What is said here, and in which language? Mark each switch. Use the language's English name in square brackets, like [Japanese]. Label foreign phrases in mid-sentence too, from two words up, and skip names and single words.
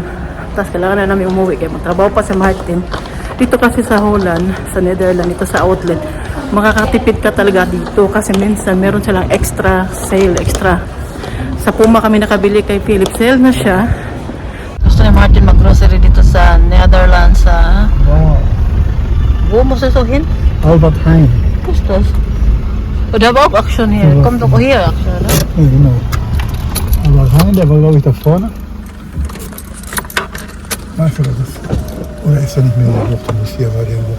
[Filipino] Tapos kailangan na namin umuwi. Kaya magtrabaho pa si Martin. Dito kasi sa Holland, sa Netherlands, ito sa outlet, makakatipid ka talaga dito. Kasi minsan meron silang [English] extra sale, [Filipino] extra. Sa Puma kami nakabili kay Philip. Sale na siya. Gusto ni Martin mag-grocery dito sa Netherlands. [German] Ja, Wo muss es so hin? Albert Heijn. Wo ist das? Oh, da war auch Action hier. Ja. Kommt doch hier Action, oder? Ja, genau. Albert Heijn, der war glaube ich da vorne. Weißt du, das ist. Oder ist er nicht mehr hier? Der muss hier, war der irgendwo.